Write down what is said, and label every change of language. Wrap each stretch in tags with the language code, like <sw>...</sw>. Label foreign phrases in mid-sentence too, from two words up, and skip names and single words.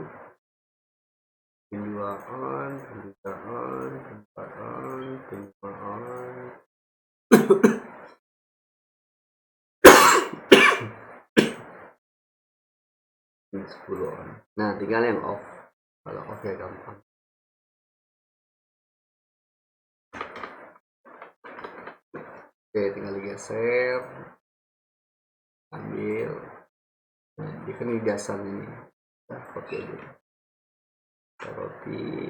<en>Pin 2 on, pin 3 on, pin 4 on, pin 5 on. Pin 10 on.</en> <id>Nah, tinggal yang off. Kalau off ya gampang. Oke, tinggal digeser. Ambil. Nah, ini kan di dasar ini. Nah, copy aja. Copy.</id>